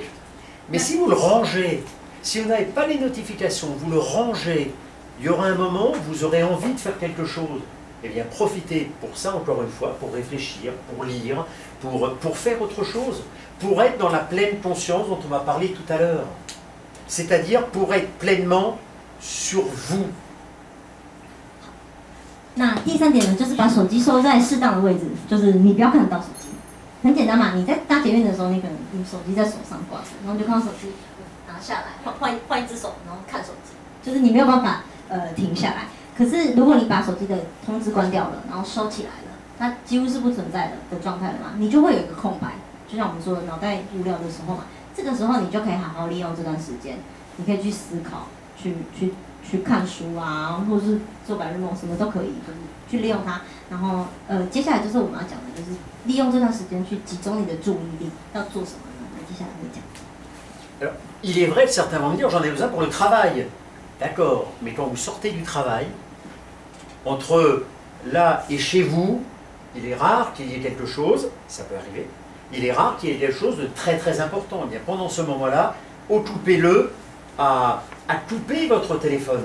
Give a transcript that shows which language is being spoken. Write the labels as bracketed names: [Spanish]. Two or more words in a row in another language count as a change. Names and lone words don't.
[French] Mais si vous le rangez, si vous n'avez pas les notifications, vous le rangez, il y aura un moment où vous aurez envie de faire quelque chose. Eh bien, profitez pour ça, encore une fois, pour réfléchir, pour lire, pour faire autre chose, pour être dans la pleine conscience dont on va parler tout à l'heure. C'est-à-dire pour être pleinement sur vous. [Chinese] 那第三点呢，就是把手机收在适当的位置，就是你不要看得到手机。很简单嘛，你在搭捷运的时候，你可能你手机在手上挂着，然后你就看到手机拿下来，换一只手，然后看手机，就是你没有办法停下来。可是如果你把手机的通知关掉了，然后收起来了，它几乎是不存在的状态了嘛，你就会有一个空白，就像我们说的脑袋无聊的时候嘛。这个时候你就可以好好利用这段时间，你可以去思考，去看书啊，或者是做白日梦，什么都可以，就是去利用它。然后接下来就是我们要讲的，就是利用这段时间去集中你的注意力，要做什么呢？那接下来会讲。 [French] Alors, il est vrai que certains vont me dire j'en ai besoin pour le travail. D'accord, mais quand vous sortez du travail, entre là et chez vous, il est rare qu'il y ait quelque chose, ça peut arriver. Il est rare qu'il y ait quelque chose de très très important. Eh bien, pendant ce moment-là, occupez-le à couper votre téléphone.